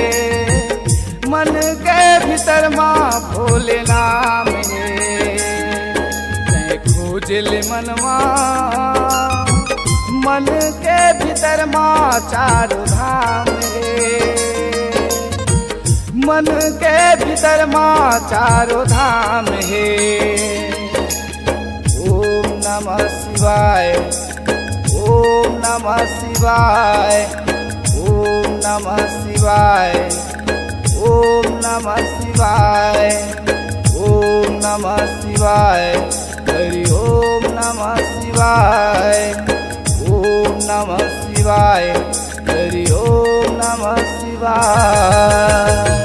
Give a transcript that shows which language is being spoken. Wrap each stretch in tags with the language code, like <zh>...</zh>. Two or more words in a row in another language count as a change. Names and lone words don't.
<hne>मन के भीतर माँ भोले नाम है। तैं खोजले मनवा मन के भीतर माँ चारों धाम है। मन के भीतर माँ चारों धाम है।</hne> <sa>ओम नमः शिवाय, ओम नमः शिवाय, ओम नमः शिवाय, ओम नमः शिवाय, ओम नमः शिवाय, हरि ओम नमः शिवाय, ओम नमः शिवाय, हरि ओम नमः शिवाय।</sa>